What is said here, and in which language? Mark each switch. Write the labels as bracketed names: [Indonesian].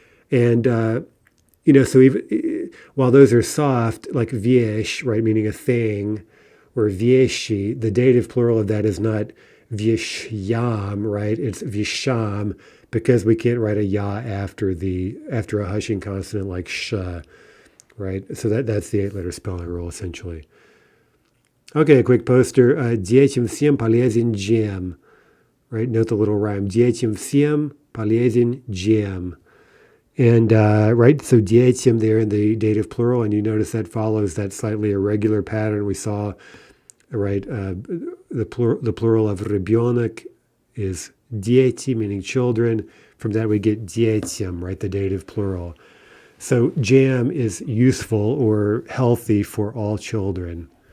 [English] And, so even while those are soft, like viesh, right, meaning a thing, or vieshi, the dative plural of that is not vieshyam, right? It's visham because we can't write a ya after a hushing consonant like sh, right? So that's the 8-letter spelling rule essentially. Okay, a quick poster. [Russian] Детям всем полезен джем. [English] Right, note the little rhyme. [Russian] Детям всем полезен джем. [English] And right, so детям there in the dative plural, and you notice that follows that slightly irregular pattern we saw. Right, the plural of ребенок is дети, meaning children. From that we get детям, right, the dative plural. So jam is useful or healthy for all children.